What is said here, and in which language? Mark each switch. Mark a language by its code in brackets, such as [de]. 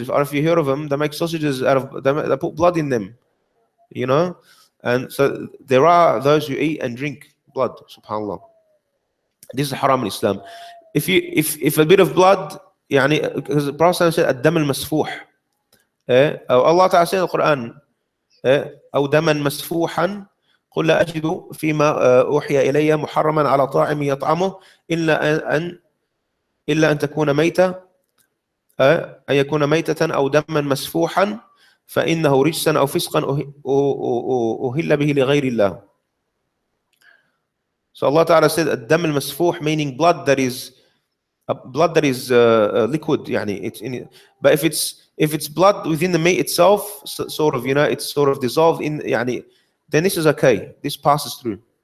[en] If you heard of them, they make sausages they put blood in them. And so there are those who eat and drink blood. Subhanallah. This is haram in Islam. If a bit of blood, because the Prophet said, [ar] "Ad-dam al-masfuh." [en] Allah Ta'ala said in the Quran, [ar] أو دما مسفوحا قل لا أجد فيما أوحي إلي محرما على طاعم يطعمه إلا أن تكون ميتة أن يكون ميتة أو دما مسفوحا فإنه رجسا أو فسقا أهل به لغير الله. [en] So Allah Ta'ala said [ar] الدم المسفوح, [en] meaning blood that is liquid, it's in it. But if it's blood within the meat itself, sort of, it's sort of dissolved in, then this is okay. This passes through.